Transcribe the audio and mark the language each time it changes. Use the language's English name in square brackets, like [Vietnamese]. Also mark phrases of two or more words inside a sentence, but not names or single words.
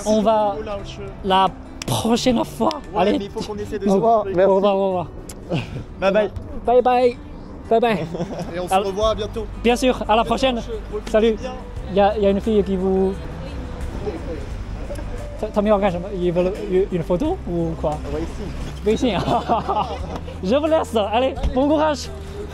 [French] On va Oh, là, je- la prochaine fois. Ouais, Allez. mais il faut qu'on essaie de Au se revoir. retrouver. Au revoir. Au revoir. Bye bye. Bye bye. Bye bye. Et on se Alors- revoit bientôt. Bien sûr. À la prochaine. Salut. Il y a une fille qui vous. [Chinese] 他们要干什么？ [French] ils veulent une photo ou quoi？ On va ici. 微信啊，je vous laisse，allez，bon courage。